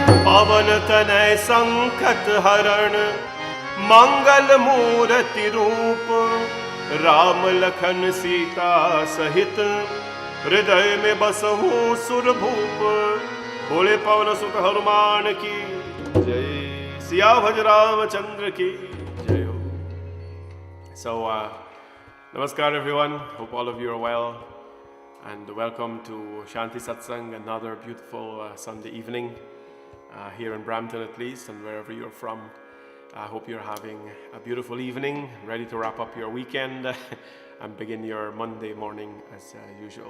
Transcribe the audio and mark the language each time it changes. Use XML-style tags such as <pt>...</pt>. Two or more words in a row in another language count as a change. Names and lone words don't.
<hi>पवन तनय संकट हरण, मंगल मूर्ति रूप, राम लखन सीता सहित, हृदय में बसहु सुरभूप। बोले पवन सुत हनुमान की जय, सिया भज रामचंद्र की जय हो।</hi> <en>So, namaskar everyone, hope all of you are well, and welcome to Shanti Satsang, another beautiful Sunday evening here in Brampton at least, and wherever you're from. I hope you're having a beautiful evening, ready to wrap up your weekend and begin your Monday morning as usual.</en>